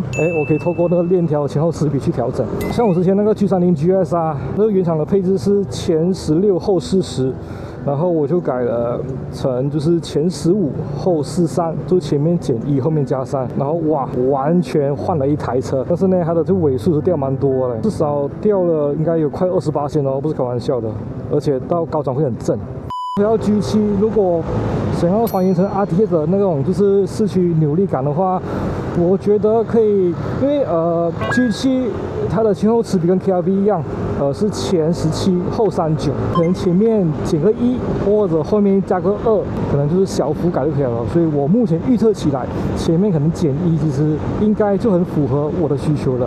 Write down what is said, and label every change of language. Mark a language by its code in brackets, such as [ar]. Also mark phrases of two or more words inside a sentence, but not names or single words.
[zh] 我可以透過那個鏈條前後齒比去調整。像我之前那個 G30 GS 啊，那個原廠的配置是前16後40，然後我就改了成就是前15後43，就前面減1後面加3，然後哇，完全換了一台車。但是呢，它的這尾數是掉蠻多的，至少掉了應該有快28%哦，不是開玩笑的。而且到高轉會很正。回到 G7， 如果想要還原成 RTX 的那種就是市區扭力感的話，我覺得可以，因為G7它的前後齒比跟 KRV 一樣，是前17後39，可能前面減個1或者後面加個2，可能就是小幅改就可以了。所以我目前預測起來，前面可能減1，其實應該就很符合我的需求了。